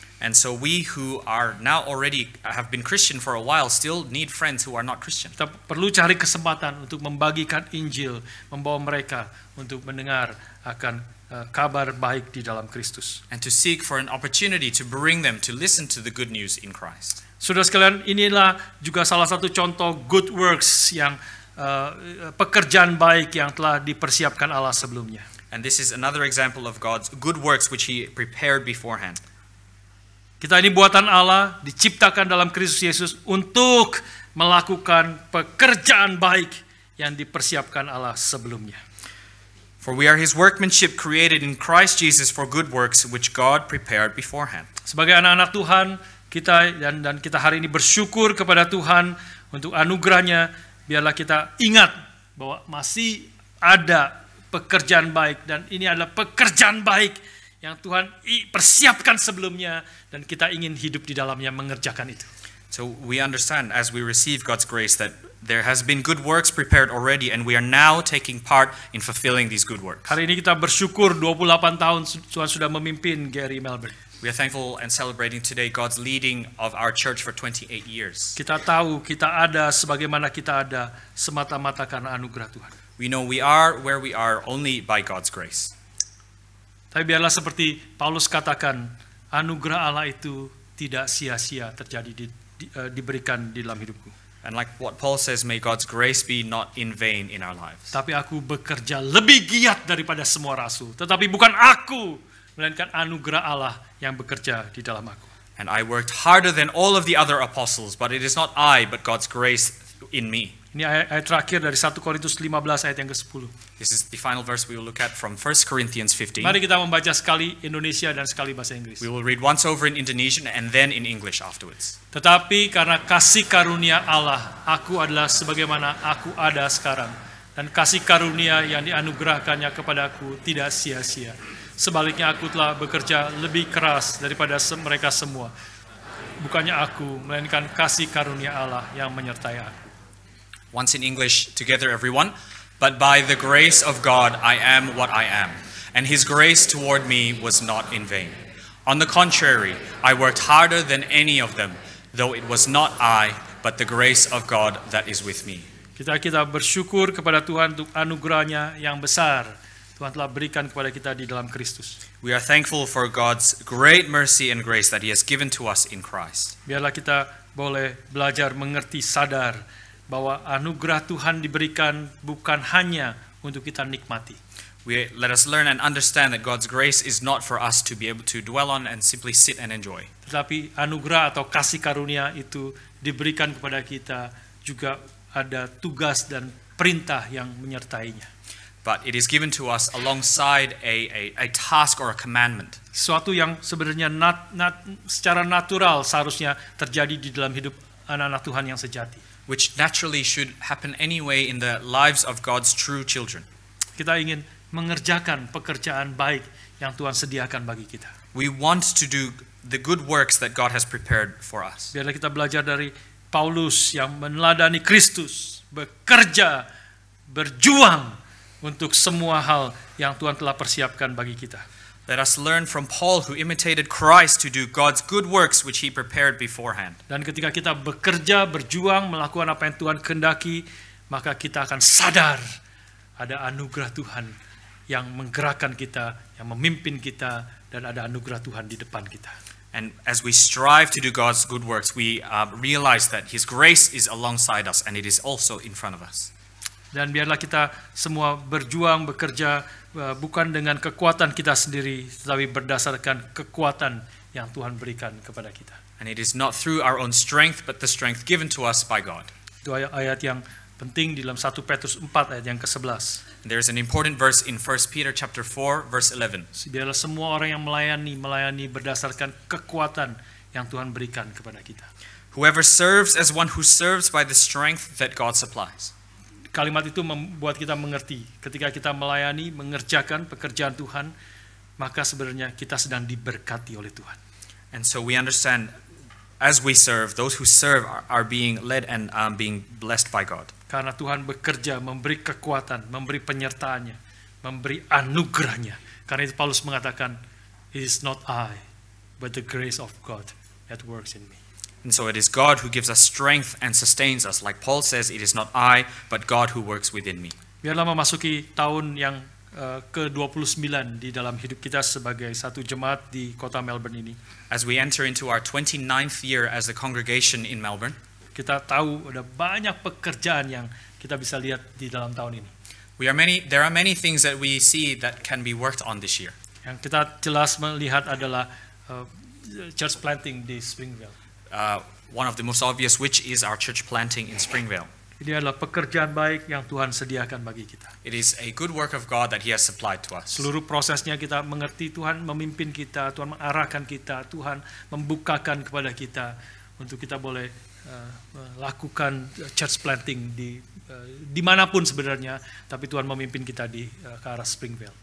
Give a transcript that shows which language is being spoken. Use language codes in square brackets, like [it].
[en] And so we who are now already have been Christian for a while still need friends who are not Christian. [id] Kita perlu cari kesempatan untuk membagikan Injil, membawa mereka untuk mendengar akan kabar baik di dalam Kristus. [en] And to seek for an opportunity to bring them to listen to the good news in Christ. [id] Saudara sekalian, inilah juga salah satu contoh good works yang pekerjaan baik yang telah dipersiapkan Allah sebelumnya. [en] And this is another example of God's good works which He prepared beforehand. [id] Kita ini buatan Allah, diciptakan dalam Kristus Yesus untuk melakukan pekerjaan baik yang dipersiapkan Allah sebelumnya. [en] For we are His workmanship created in Christ Jesus for good works which God prepared beforehand. [id] Sebagai anak-anak Tuhan, kita dan kita hari ini bersyukur kepada Tuhan untuk anugerahnya. Biarlah kita ingat bahwa masih ada pekerjaan baik, dan ini adalah pekerjaan baik yang Tuhan persiapkan sebelumnya, dan kita ingin hidup di dalamnya mengerjakan itu. [en] So we understand as we receive God's grace that there has been good works prepared already, and we are now taking part in fulfilling these good works. [id] Hari ini kita bersyukur 28 tahun Tuhan sudah memimpin Gary Melbourne. [en] We are thankful and celebrating today God's leading of our church for 28 years. [id] Kita tahu kita ada sebagaimana kita ada semata-mata karena anugerah Tuhan. [en] We know we are where we are only by God's grace. [id] Tapi biarlah seperti Paulus katakan, anugerah Allah itu tidak sia-sia terjadi diberikan di dalam hidupku. [en] And like what Paul says, may God's grace be not in vain in our lives. [id] Tapi aku bekerja lebih giat daripada semua rasul. Tetapi bukan aku, melainkan anugerah Allah yang bekerja di dalam aku. [en] And I worked harder than all of the other apostles, but it is not I, but God's grace in me. [id] Ini ayat terakhir dari 1 Korintus 15 ayat yang ke-10. [en] This is the final verse we will look at from 1 Corinthians 15. [id] Mari kita membaca sekali Indonesia dan sekali bahasa Inggris. [en] We will read once over in Indonesian and then in English afterwards. [id] Tetapi karena kasih karunia Allah, aku adalah sebagaimana aku ada sekarang. Dan kasih karunia yang dianugerahkannya kepadaku tidak sia-sia. Sebaliknya aku telah bekerja lebih keras daripada mereka semua. Bukannya aku, melainkan kasih karunia Allah yang menyertai aku. [en] Once in English together, everyone. But by the grace of God, I am what I am. And his grace toward me was not in vain. On the contrary, I worked harder than any of them, though it was not I, but the grace of God that is with me. [id] Kita bersyukur kepada Tuhan untuk anugerahnya yang besar. Tuhan telah berikan kepada kita di dalam Kristus. [en] We are thankful for God's great mercy and grace that he has given to us in Christ. [id] Biarlah kita boleh belajar mengerti, sadar bahwa anugerah Tuhan diberikan bukan hanya untuk kita nikmati. [en] Let us learn and understand that God's grace is not for us to be able to dwell on and simply sit and enjoy. [id] Tetapi anugerah atau kasih karunia itu diberikan kepada kita juga ada tugas dan perintah yang menyertainya. [en] But it is given to us alongside a task or a commandment. [id] Sesuatu yang sebenarnya secara natural seharusnya terjadi di dalam hidup anak-anak Tuhan yang sejati. [en] Which naturally should happen anyway in the lives of God's true children. [id] Kita ingin mengerjakan pekerjaan baik yang Tuhan sediakan bagi kita. [en] We want to do the good works that God has prepared for us. [id] Biarlah kita belajar dari Paulus yang meneladani Kristus, bekerja, berjuang untuk semua hal yang Tuhan telah persiapkan bagi kita. [en] Let us learn from Paul, who imitated Christ to do God's good works which he prepared beforehand. [id] Dan ketika kita bekerja, berjuang, melakukan apa yang Tuhan kehendaki, maka kita akan sadar ada anugerah Tuhan yang menggerakkan kita, yang memimpin kita, dan ada anugerah Tuhan di depan kita. [en] And as we strive to do God's good works, we realize that his grace is alongside us and it is also in front of us. [id] Dan biarlah kita semua berjuang, bekerja bukan dengan kekuatan kita sendiri, tetapi berdasarkan kekuatan yang Tuhan berikan kepada kita. [en] And it is not through our own strength, but the strength given to us by God. [id] Itu ayat yang penting di dalam 1 Petrus 4 ayat yang ke-11. [en] There is an important verse in 1 Peter chapter 4 verse 11. [id] Biarlah semua orang yang melayani berdasarkan kekuatan yang Tuhan berikan kepada kita. [en] Whoever serves as one who serves by the strength that God supplies. [id] Kalimat itu membuat kita mengerti, ketika kita melayani, mengerjakan pekerjaan Tuhan, maka sebenarnya kita sedang diberkati oleh Tuhan. [en] And so we understand, as we serve, those who serve are being led and being blessed by God. [id] Karena Tuhan bekerja, memberi kekuatan, memberi penyertaannya, memberi anugerahnya. Karena itu Paulus mengatakan, [en] it is not I, but the grace of God that works in me. And so it is God who gives us strength and sustains us. Like Paul says, it is not I, but God who works within me. [id] Biarlah memasuki tahun yang ke-29 di dalam hidup kita sebagai satu jemaat di kota Melbourne ini. [en] As we enter into our 29th year as a congregation in Melbourne, [id] kita tahu ada banyak pekerjaan yang kita bisa lihat di dalam tahun ini. [en] There are many things that we see that can be worked on this year. [id] Yang kita jelas melihat adalah church planting di Springvale. [en] One of the most obvious, which is our church planting in Springvale. [id] Ini adalah pekerjaan baik yang Tuhan sediakan bagi kita. [en] It is a good work of God that He has supplied to us. [id] Seluruh prosesnya kita mengerti, Tuhan memimpin kita, Tuhan mengarahkan kita, Tuhan membukakan kepada kita untuk kita boleh melakukan church planting di manapun sebenarnya, tapi Tuhan memimpin kita ke arah Springvale.